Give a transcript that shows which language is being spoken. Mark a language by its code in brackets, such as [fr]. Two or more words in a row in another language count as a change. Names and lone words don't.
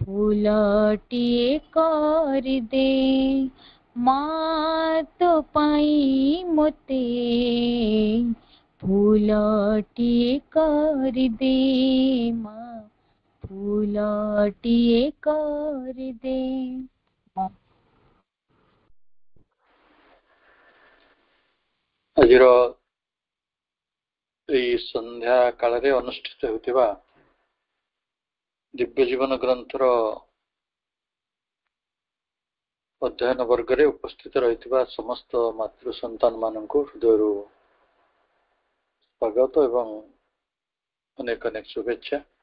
[or] ଫୁଲଟିଏ କର ଦେ ମାଁ ତୋ ପାଇ ମୋତେ ଫୁଲଟିଏ କର ଦେ ମାଁ ଫୁଲଟିଏ କର ଦେ। ଆଜିର ଏଇ ସନ୍ଧ୍ୟା କାଳରେ ଅନୁଷ୍ଠିତ ହେଉଥିବା ଦିବ୍ୟ ଜୀବନ ଗ୍ରନ୍ଥର ଅଧ୍ୟୟନ ବର୍ଗରେ ଉପସ୍ଥିତ ରହିଥିବା ସମସ୍ତ ମାତୃ ସନ୍ତାନ ମାନଙ୍କୁ ହୃଦୟରୁ ସ୍ୱାଗତ ଏବଂ ଅନେକ ଅନେକ ଶୁଭେଚ୍ଛା।